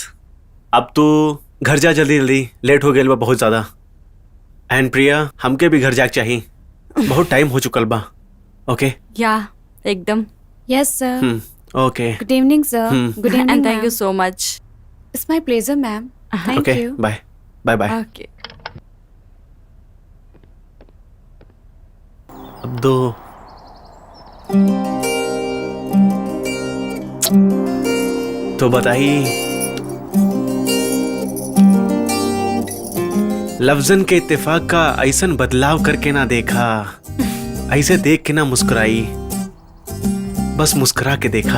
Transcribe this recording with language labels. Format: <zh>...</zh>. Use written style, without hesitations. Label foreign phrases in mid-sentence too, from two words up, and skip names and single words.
<bho>अब तू घर जा जल्दी जल्दी, लेट हो गया बा बहुत ज्यादा। एंड प्रिया, हमके भी घर जाके चाहिए, बहुत टाइम हो चुकल बा। ओके? या एकदम।</bho> <en>yes sir. ओके good evening sir. good एंड इवनिंग thank you so much. it's my pleasure ma'am. thank ओके यू। bye bye bye. ओके।</en> <bho>अब दो तो बताइए, लफ्जन के इत्तेफाक का ऐसन बदलाव करके ना देखा, ऐसे देख के ना मुस्कुराई, बस मुस्कुरा के देखा।</bho>